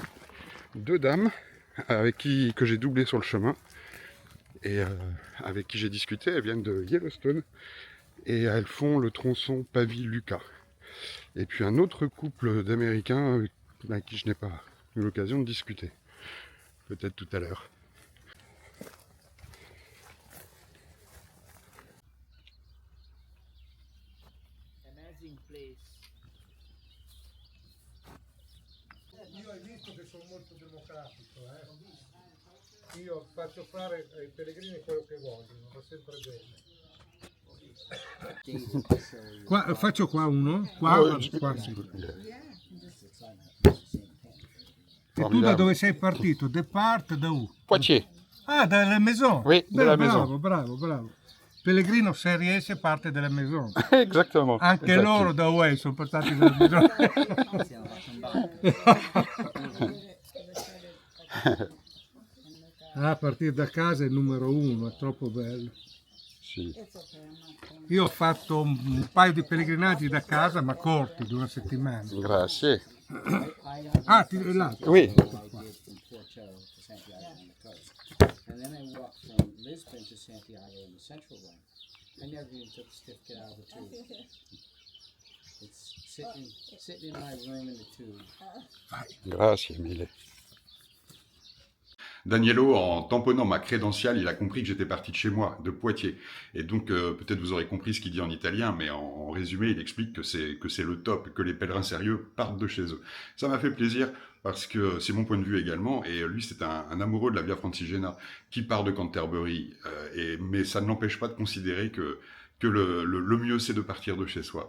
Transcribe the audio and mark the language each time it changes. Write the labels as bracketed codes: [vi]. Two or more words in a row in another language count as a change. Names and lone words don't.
[fr] 2 dames que j'ai doublé sur le chemin. Et avec qui j'ai discuté, elles viennent de Yellowstone. Et elles font le tronçon Pavie-Lucas. Et puis un autre couple d'Américains avec qui je n'ai pas eu l'occasion de discuter. Peut-être tout à l'heure. [it] Io hai visto che sono molto democratico, Io faccio fare ai pellegrini quello che vogliono, va sempre bene. Qua, faccio qua uno, qua sì. E tu da dove sei partito? Depart da U? [fr] Poitiers. [it] Ah, dalla Maison? [fr] Oui, de la Maison. [it] Bravo. Pellegrino, se riesce, parte dalla Maison. [fr] Exactement. [it] Anche loro da UE sono partiti dalla Maison. Ah, partire da casa è il numero 1, è troppo bello. Sì. Io ho fatto un paio di pellegrinaggi da casa, ma corti, di una settimana. Grazie. [fr] Ah, là. Oui. [en] And then I walked from Lisbon to Santiago in the Central Line. I never even took the certificate out of the tube. It's sitting in my room in the tube. [it] Grazie mille. [fr] Danielo, en tamponnant ma crédentiale, il a compris que j'étais parti de chez moi, de Poitiers. Et donc, peut-être vous aurez compris ce qu'il dit en italien, mais en résumé, il explique que c'est le top, que les pèlerins sérieux partent de chez eux. Ça m'a fait plaisir, parce que c'est mon point de vue également, et lui, c'est un amoureux de la Via Francigena qui part de Canterbury, mais ça ne l'empêche pas de considérer que le mieux, c'est de partir de chez soi.